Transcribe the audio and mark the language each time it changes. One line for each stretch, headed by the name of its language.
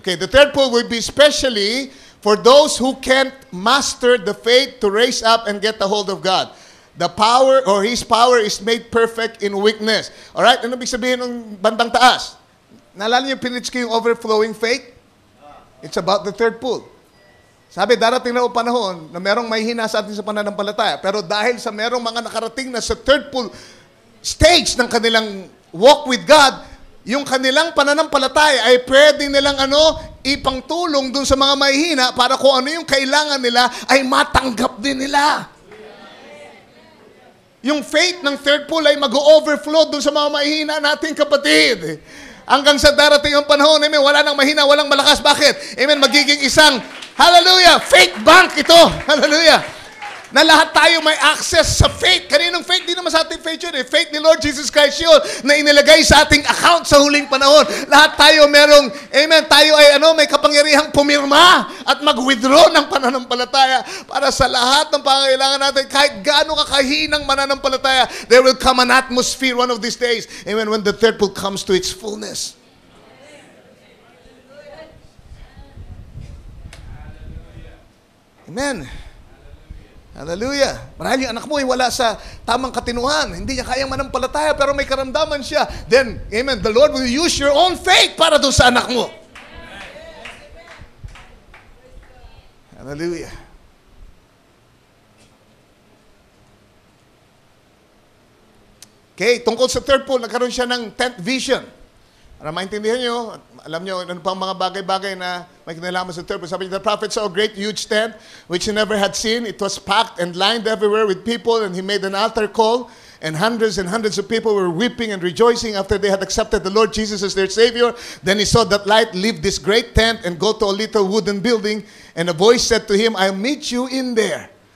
English: Okay, the third pool will be specially for those who can't master the faith to raise up and get a hold of God. The power or His power is made perfect in weakness.
Filipino: Alright, ano ibig sabihin ng bandang taas? Naalala niyo pinitch ko yung overflowing faith?
English: It's about the third pool.
Filipino: Sabi, darating na o panahon na merong may hina sa atin sa pananampalataya. Pero dahil sa merong mga nakarating na sa third full stage ng kanilang walk with God, yung kanilang pananampalataya ay pwede nilang ipangtulong dun sa mga mahihina para kung ano yung kailangan nila ay matanggap din nila. Yung faith ng third pool ay mag-overflow dun sa mga mahihina nating kapatid. Hanggang sa darating ang panahon, amen, wala nang mahina, walang malakas. Bakit? Amen, magiging isang, hallelujah, faith bank ito. Hallelujah. Na lahat tayo may access sa faith. Kaninong faith? Di naman sa ating faith yun. Faith ni Lord Jesus Christ yun na inilagay sa ating account sa huling panahon. Lahat tayo merong, amen, tayo ay may kapangyarihang pumirma at mag-withdraw ng pananampalataya para sa lahat ng pangangailangan natin. Kahit gaano kakahinang mananampalataya,
English: there will come an atmosphere one of these days. Amen, when the third pool comes to its fullness.
Filipino: Amen. Hallelujah. Marahil yung anak mo ay wala sa tamang katinuhan. Hindi niya kayang manampalataya pero may karamdaman siya. Then, amen,
English: the Lord will use your own faith
Filipino: para doon sa anak mo. Hallelujah. Okay, tungkol sa third pool, nagkaroon siya ng 10th vision. Para maintindihan nyo, alam nyo, ano pang mga bagay-bagay na may kinalaman sa third pool. Sabi niya,
English: the prophet saw a great huge tent which he never had seen. It was packed and lined everywhere with people, and he made an altar call, and hundreds of people were weeping and rejoicing after they had accepted the Lord Jesus as their Savior. Then he saw that light leave this great tent and go to a little wooden building, and a voice said to him, I'll meet you in there.